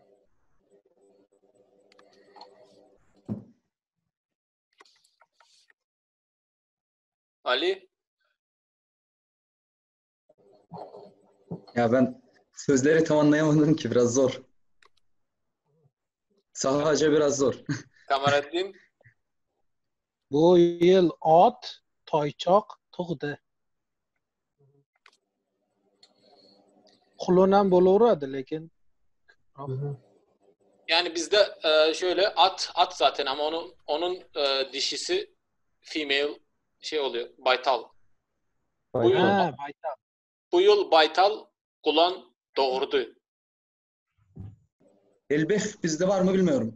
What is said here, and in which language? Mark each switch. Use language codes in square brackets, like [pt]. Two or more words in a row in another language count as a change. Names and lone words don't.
[tr] Ali? Ya ben sözleri tam anlayamadım ki biraz zor. Sahaca biraz zor. Kamareddin? [uz] Bu yil ot toychoq tug'di. Qulun ham bo'laveradi lekin Hı hı. [tr] Yani bizde şöyle at zaten ama onun dişisi female şey oluyor. Baytal. Bu yıl [uz] ha baytam. [tr] bu yıl Baytal kulan doğurdu. Elbek bizde var mı bilmiyorum.